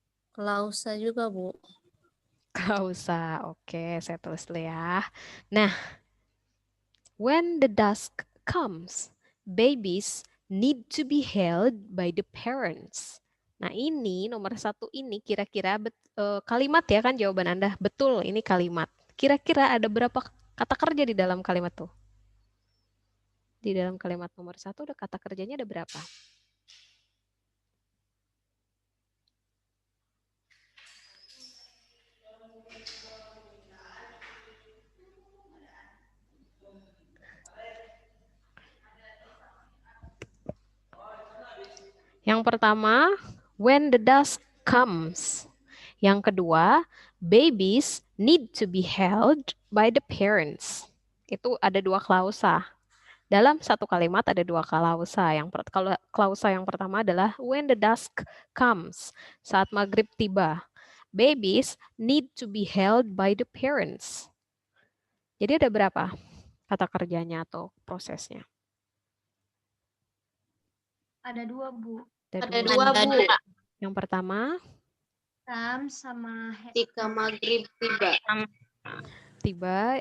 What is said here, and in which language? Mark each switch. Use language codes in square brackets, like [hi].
[id] Klausa juga, Bu. Klausa. Oke, saya tulis dulu ya. [en] Nah, when the dusk comes, babies need to be held by the parents. [id] Nah, ini nomor 1 ini kira-kira kalimat ya kan jawaban Anda. Betul, ini kalimat. Kira-kira ada berapa kata kerja di dalam kalimat tuh? Di dalam kalimat nomor 1 ada kata kerjanya ada berapa? Yang pertama, [en] when the dusk comes. [id] Yang kedua, [en] babies need to be held by the parents. [id] Itu ada 2 klausa. Dalam satu kalimat ada 2 klausa. Kalau klausa yang pertama adalah [en] when the dusk comes, [id] saat maghrib tiba. [en] Babies need to be held by the parents. [id] Jadi ada berapa kata kerjanya atau prosesnya? Ada 2, Bu. Ada 2, Bu. Yang pertama, Sama Ketika maghrib tiba. tiba.